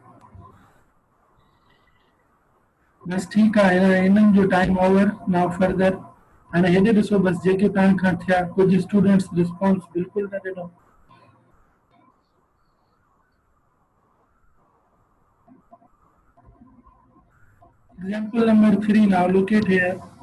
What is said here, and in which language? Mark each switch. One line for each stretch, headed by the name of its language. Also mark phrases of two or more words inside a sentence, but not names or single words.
Hindi: बस ठीक है
Sindhi: इन्हनि जो
English: time over now further
Sindhi: हाणे हेॾे ॾिसो बस जेके तव्हां खां थिया कुछ
English: students response
Sindhi: बिल्कुल न ॾिनो।
English: example number 3 now look at here.